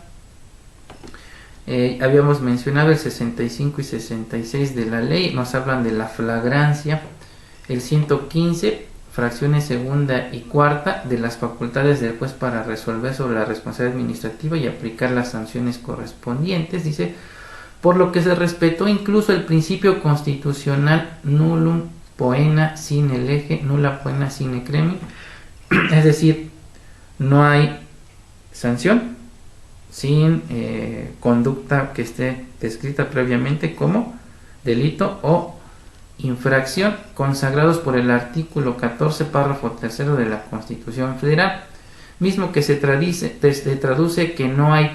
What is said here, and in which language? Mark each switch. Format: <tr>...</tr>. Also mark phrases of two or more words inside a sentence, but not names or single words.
<es>Habíamos mencionado el 65 y 66 de la ley, nos hablan de la flagrancia. El 115, fracciones segunda y cuarta, de las facultades del juez para resolver sobre la responsabilidad administrativa y aplicar las sanciones correspondientes. Dice, por lo que se respetó incluso el principio constitucional</es> <la>nullum poena sine lege, nulla poena sine cremi,</la> <es>es decir, no hay sanción sin conducta que esté descrita previamente como delito o infracción, consagrados por el artículo 14 párrafo tercero de la Constitución Federal, mismo que se traduce que no hay</es>